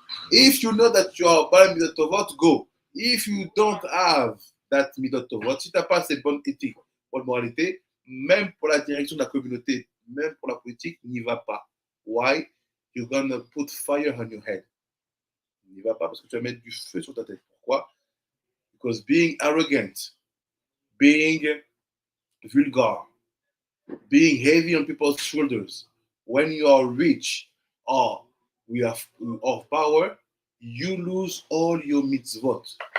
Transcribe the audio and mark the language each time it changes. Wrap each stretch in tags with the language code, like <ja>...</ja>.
<en>If you know that you are Baal Midat Tovot, go. If you don't have that Midot Tovot,</en> <fr>si tu n'as pas cette bonne éthique, bonne moralité, même pour la direction de la communauté, même pour la politique, n'y va pas.</fr> <en>Why? You're gonna put fire on your head.</en> <fr>N'y va pas parce que tu vas mettre du feu sur ta tête. Pourquoi?</fr> <en>Because being arrogant, being vulgar, being heavy on people's shoulders, when you are rich or we have of power, you lose all your mitzvot.</en>